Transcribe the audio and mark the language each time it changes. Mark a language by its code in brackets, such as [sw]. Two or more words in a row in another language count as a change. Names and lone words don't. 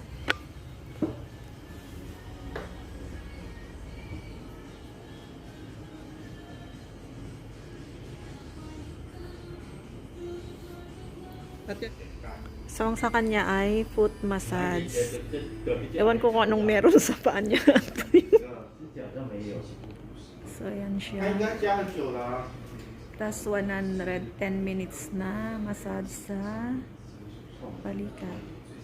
[tl] At yan. So, ang sa kanya ay foot massage. Ewan ko kung anong meron sa paa niya. So, ayan [zh] 他应 [tl] siya. [zh] 该加很久了啊。 [tl] Tapos 110 minutes na massage sa balikat.